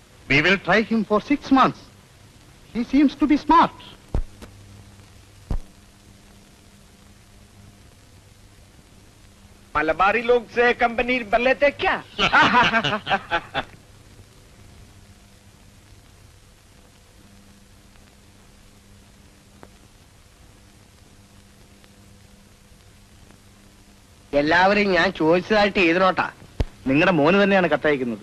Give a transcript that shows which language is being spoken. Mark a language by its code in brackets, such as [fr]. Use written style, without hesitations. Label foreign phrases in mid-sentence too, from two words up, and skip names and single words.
[en] We will try him for 6 months. He seems to be smart. [hi] मलबारी लोग से कंपनी कर लेते क्या? [ml] എല്ലാവരെയും ഞാൻ ചോദിച്ചതായിട്ട് എഴുതണോട്ടാ. നിങ്ങളുടെ മോന് തന്നെയാണ് കത്തയക്കുന്നത്.